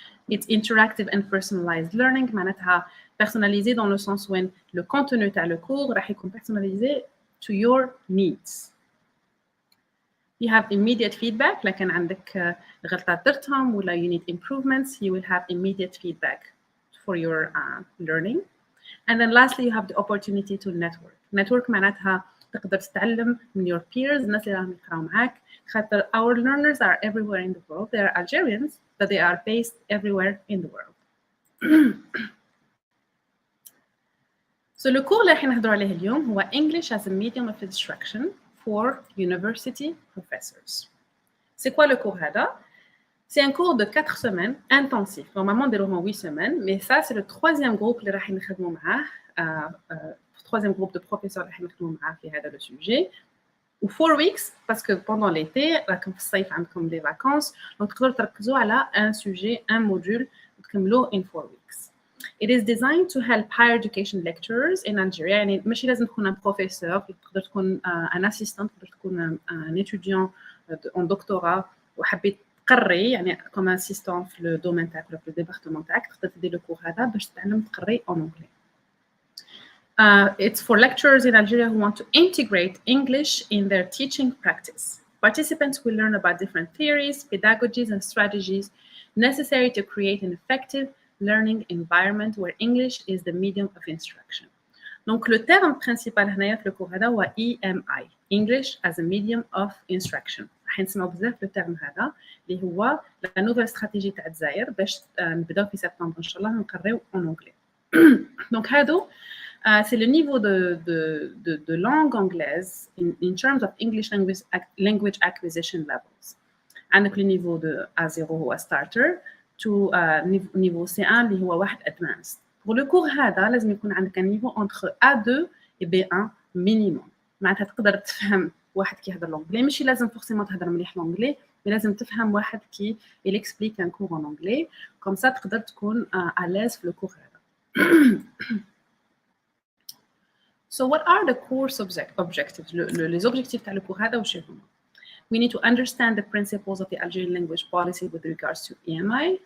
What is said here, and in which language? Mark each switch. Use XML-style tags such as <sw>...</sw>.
<en>It's interactive and personalized learning</en> <ar>معناتها</ar> <fr>personnalisé dans le sens où le contenu تاع le cours</fr> <ar>راح يكون</ar> <fr>personnalisé</fr> <en>to your needs. You have immediate feedback</en> <ar>لكن عندك غلطات درتهم ولا</ar> <en>you need improvements, you will have immediate feedback for your learning. And then lastly, you have the opportunity to network.</en> <ar>Network معناتها تقدر تتعلم من</ar> <en>your peers,</en> <ar>الناس اللي راهم يقراو معاك. خاطر</ar> <en>our learners are everywhere in the world. They are Algerians, but they are based everywhere in the world. So le cours</en> <ar>اللي راح نهضروا عليه اليوم هو</ar> <en>English as a medium of instruction for university professors.</en> <fr>C'est quoi le cours</fr> <ar>هذا?</ar> <fr>C'est un cours de 4 semaines intensif. Normalement, on 8 semaines, mais ça, c'est le troisième groupe</fr> <ar>اللي راح نخدموا معاه,</ar> <fr>troisième groupe de professeurs اللي راح نخدموا معاه</fr> <ar>في هذا</ar> <fr>le sujet. Ou 4 weeks, parce que pendant l'été,</fr> <ar>راكم في الصيف عندكم</ar> <fr>des vacances, donc</fr> <ar>تقدروا تركزوا على</ar> <fr>un sujet, un module,</fr> <ar>وتكملوه</ar> <en>in 4 weeks. It is designed to help higher education lecturers in Algeria.</en> <ar>يعني ماشي لازم تكون</ar> <fr>un professeur,</fr> <ar>تقدر تكون un assistant, تقدر تكون</ar> <fr>un étudiant en doctorat</fr> <ar>وحبيت تقري يعني</ar> <fr>comme assistant</fr> <ar>في</ar> <fr>le domaine</fr> <ar>تاعك ولا في</ar> <fr>le département</fr> <ar>تاعك تقدر تدير</ar> <fr>le cours</fr> <ar>هذا باش تتعلم تقري</ar> <fr>en anglais.</fr> <en>It's for lecturers in Algeria who want to integrate English in their teaching practice. Participants will learn about different theories, pedagogies, and strategies necessary to create an effective learning environment where English is the medium of instruction.</en> <fr>Donc, le terme principal</fr> <ar>هنايا في الكور هذا هو</ar> <fr>EMI, English as a medium of instruction.</fr> <ar>راح نسمعوا بزاف لو terme هذا اللي هو</ar> <fr>la nouvelle stratégie</fr> <ar>تاع الجزائر باش نبداو في سبتمبر إن شاء الله نقريو</ar> <fr>en anglais. Donc,</fr> <ar>هادو</ar> <fr>c'est le niveau de langue anglaise</fr> <en>in terms of English language acquisition levels.</en> <ar>عندك</ar> <fr>le niveau de</fr> <ar>A0 هو</ar> <en>starter to</en> <ar>niveau C1 اللي هو واحد advanced.</ar> <fr>Pour le cours هذا</fr> <ar>لازم يكون عندك</ar> <fr>un niveau entre A2 et B1 minimum.</fr> <ar>معناتها تقدر تفهم واحد كيهضر لونجلي ماشي لازم فورسيمون تهضر مليح لونجلي مي لازم تفهم واحد كي يليكسبليك ان كور</ar> <fr>en anglais comme ça</fr> <ar>تقدر تكون</ar> <fr>à l'aise</fr> <ar>في le cours هذا.</ar> <en>So what are the course objectives?</en> <fr>Les objectifs</fr> <en>تاع</en> <fr>le cours</fr> <en>هذا</en> <ar>وش هما؟</ar> <en>We need to understand the principles of the Algerian language policy with regards to EMI.</en>